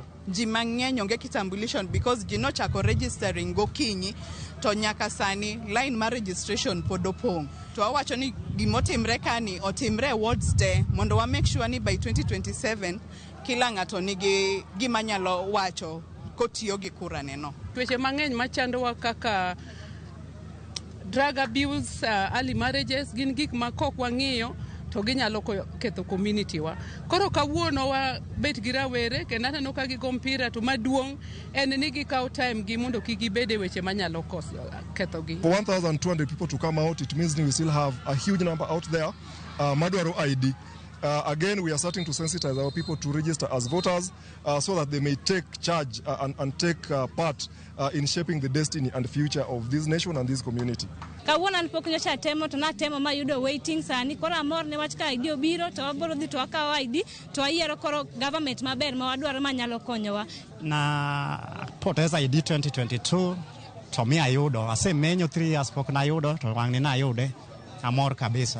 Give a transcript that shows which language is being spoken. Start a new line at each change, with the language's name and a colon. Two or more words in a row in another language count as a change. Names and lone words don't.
Luo (Kenya and Tanzania): Ji mang'eny onge kitambulisho because ji nochako registering gokinyi to nyaka sani line mar registration pod opong'. To wawacho ni gimotimre kani otimre wards te mondo wa
English: make sure
Luo (Kenya and Tanzania): ni by 2027 kila ng'ato nigi gima nyalo wacho kotiyo gi kura neno. Tuoche mang'eny machandowa kaka
English: drug abuse, early marriages
Luo (Kenya and Tanzania): gin gik ma kok wang'iyo to ginyalo ketho community wa. Koro kawuono wa bet gi rawere kendo aneno ka gigo mpira to maduong' en ni gikawo time gi mondo kik gibede weche manyalo ketho gi.
English: For 1,200 people to come out, it means we still have a huge number out there.
Luo (Kenya and Tanzania): Madwaro ID.
English: Again, we are starting to sensitize our people to register as voters so that they may take charge and take part in shaping the destiny and future of this nation and this community.
Luo (Kenya and Tanzania): Kawuono an pok nyocha temo to natemo mayudo waiting sani koro amor ne wach ka ID obiro to wabiro dhi to akawo ID to ayiero koro government maber ma wadwaro manyalo konyowa.
Swahili: Na poteza
Luo (Kenya and Tanzania): ID 2022 to mi ayudo asemenyo 3 years pok nayudo to wang'ni nayude amor kabisa.